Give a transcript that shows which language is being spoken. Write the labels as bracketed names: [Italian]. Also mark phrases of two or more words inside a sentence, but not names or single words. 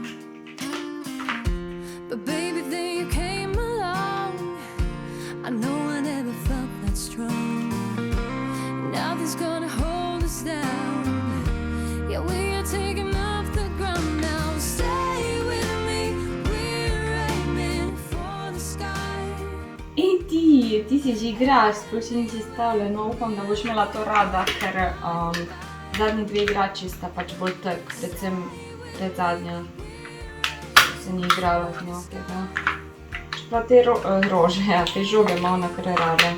[English] But baby, then you came along. I know I never felt that strong. Nothing's gonna hold us down. Yeah, we are taking off the ground now. Stay with me, we're aiming for the sky. [Slovenian] In ti si že igraš, sploh še nisi stavila, no upam, da boš imela to rada, ker zadnji dve igrači sta pač bolj tak, predvsem predzadnja se ni igrala z njo, tega. Čeprav te rože, ja, te žoge ima ona kar rada.